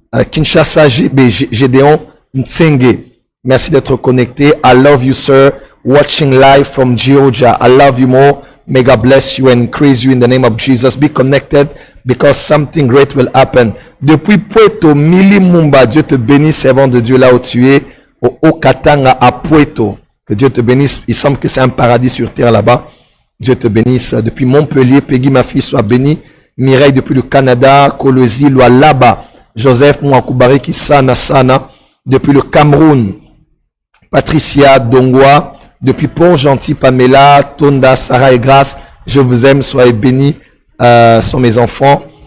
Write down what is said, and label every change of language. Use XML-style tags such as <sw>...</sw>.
<fr>Kinshasa, Gédéon Ntsenge, merci d'être connecté.</fr> <en>I love you, sir. Watching live from Georgia. I love you more. May God bless you and increase you in the name of Jesus. Be connected because something great will happen.</en> <fr>Depuis Puerto, Mili Mumba, Dieu te bénisse, servant de Dieu là où tu es, au Okatanga à Puerto. Que Dieu te bénisse. Il semble que c'est un paradis sur terre là-bas. Dieu te bénisse. Depuis Montpellier, Peggy, ma fille, soit bénie. Mireille, depuis le Canada, Kolosi, Lualaba, Joseph Mouakoubari, Sana, depuis le Cameroun, Patricia Dongwa, depuis Pont-Gentil, Pamela, Tonda, Sarah et Grâce, je vous aime, soyez bénis, sont mes enfants.</fr>